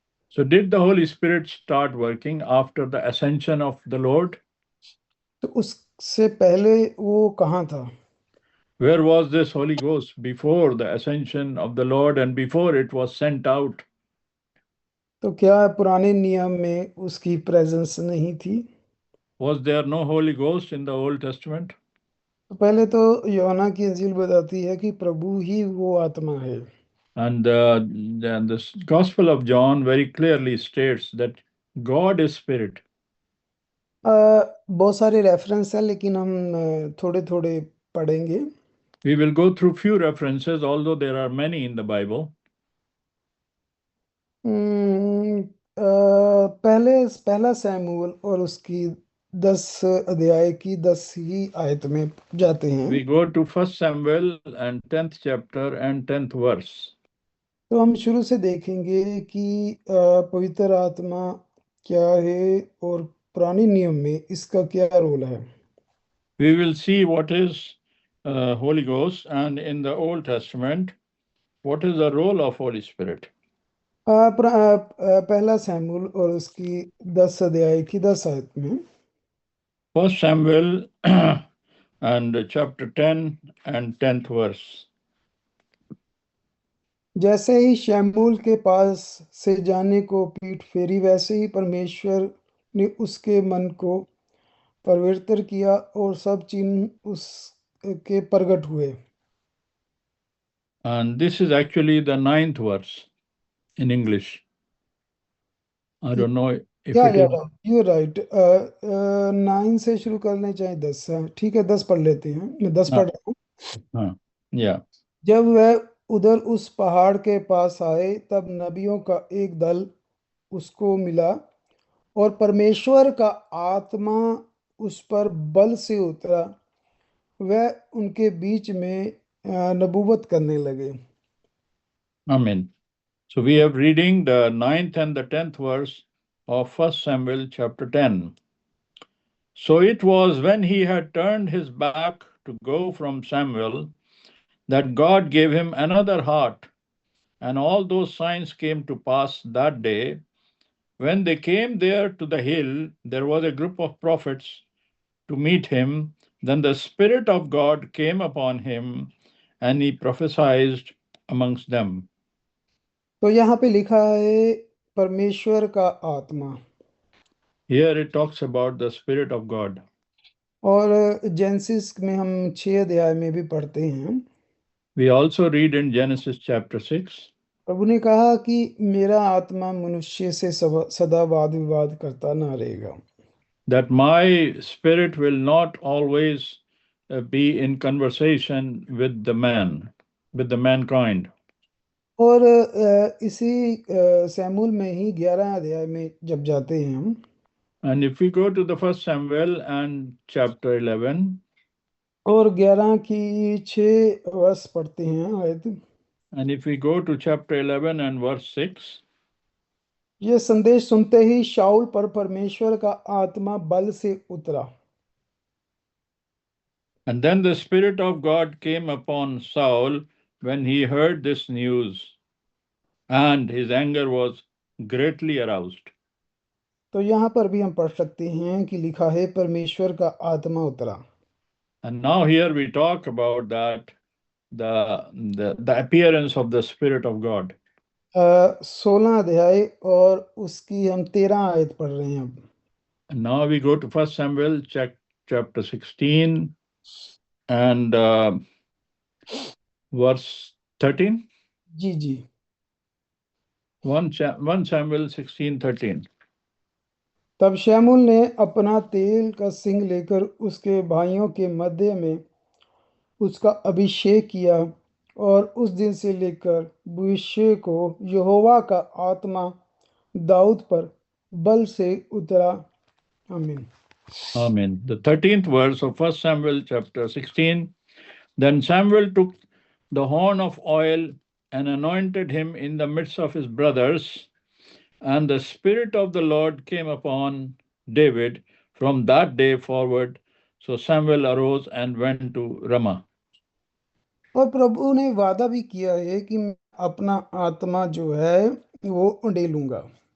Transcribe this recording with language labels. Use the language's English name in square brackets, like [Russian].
[English] So, did the Holy Spirit start working after the ascension of the Lord? [Hindi] तो उससे पहले वो कहाँ था? [English] Where was this Holy Ghost before the ascension of the Lord and before it was sent out? [Hindi] तो क्या पुराने नियम में उसकी प्रेजेंस नहीं थी? [English] Was there no Holy Ghost in the Old Testament? [Hindi] तो पहले तो यूहन्ना की इंजील बताती है कि प्रभु ही वो आत्मा है। [English] And the Gospel of John very clearly states that God is spirit. [Hindi] बहुत सारे रेफरेंस है, लेकिन हम थोड़े थोड़े पढ़ेंगे। [English] We will go through few references, although there are many in the Bible. [Hindi] हम्म, पहला सैमुअल और उसकी 10 अध्याय की 10 ही आयत में जाते हैं। [English] We go to 1 Samuel and 10th chapter and 10th verse. [Hindi] तो हम शुरू से देखेंगे कि पवित्र आत्मा क्या है और पुराने नियम में इसका क्या रोल है। [English] We will see what is Holy Ghost, and in the Old Testament, what is the role of Holy Spirit. [Hindi] पहला सैमुअल और उसकी 10 अध्याय की 10 आयत में [English] 1 Samuel and chapter 10 and 10th verse. [Hindi] जैसे ही शमूएल के पास से जाने को पीठ फेरी, वैसे ही परमेश्वर ने उसके मन को परिवर्तित किया और सब चिन्ह उसके प्रगट हुए। [English] And this is actually the 9th verse in English. I don't know if [Hindi] या [English] it is. You right, [Hindi] 9 से शुरू करने चाहे 10 से, ठीक है 10 पढ़ लेते हैं, मैं 10 पढ़ रहा हूँ। [English] Yeah. [Hindi] जब वह उधर उस पहाड़ के पास आए, तब नबियों का एक दल उसको मिला और परमेश्वर का आत्मा उस पर बल से उतरा। वह उनके बीच में नबूवत करने लगे। [English] Amen. So we are reading the 9th and the 10th verse of 1 Samuel chapter 10. So it was when he had turned his back to go from Samuel that God gave him another heart, and all those signs came to pass that day. When they came there to the hill, there was a group of prophets to meet him. Then the Spirit of God came upon him, and he prophesied amongst them. [Hindi] तो यहाँ पे लिखा है परमेश्वर का आत्मा, [English] Here it talks about the Spirit of God. [Hindi] और genesis में हम 6 अध्याय में भी पढ़ते हैं। [English] We also read in Genesis chapter 6 [Hindi] प्रभु ने कहा कि मेरा आत्मा मनुष्य से सदा वाद विवाद करता ना रहेगा। [English] that my spirit will not always be in conversation with the man, with the mankind. [Hindi] और इसी सैमुअल में ही 11 अध्याय में जब जाते हैं हम, [English] And if we go to the first Samuel and chapter 11, [Hindi] और 11 की 6 वर्ष पढ़ते हैं आयत। [English] and if we go to chapter 11 and verse 6, [Hindi] ये संदेश सुनते ही शाऊल पर परमेश्वर का आत्मा बल से उतरा। [English] and then the Spirit of God came upon Saul when he heard this news, and his anger was greatly aroused. [Hindi] तो यहाँ पर भी हम पढ़ सकते हैं कि लिखा है परमेश्वर का आत्मा उतरा। [English] And now here we talk about that the appearance of the Spirit of God. [Hindi] 16 अध्याय और उसकी हम 13 आयत पढ़ रहे हैं अब। [English] And now we go to First Samuel chapter 16 and verse 13. [Hindi] Ji ji. [English] 1 Samuel 16:13. [Hindi] तब शमूएल ने अपना तेल का सिंग लेकर उसके भाइयों के मध्य में उसका अभिषेक किया, और उस दिन से लेकर भविष्य को यहोवा का आत्मा दाऊद पर बल से उतरा। आमीन। [English] Amen. The 13th verse of First Samuel chapter 16. Then Samuel took the horn of oil and anointed him in the midst of his brothers, and the Spirit of the Lord came upon David from that day forward. So Samuel arose and went to Ramah. [Hindi] और प्रभु ने वादा भी किया है कि मैं अपना आत्मा जो है वो उंडेलूंगा।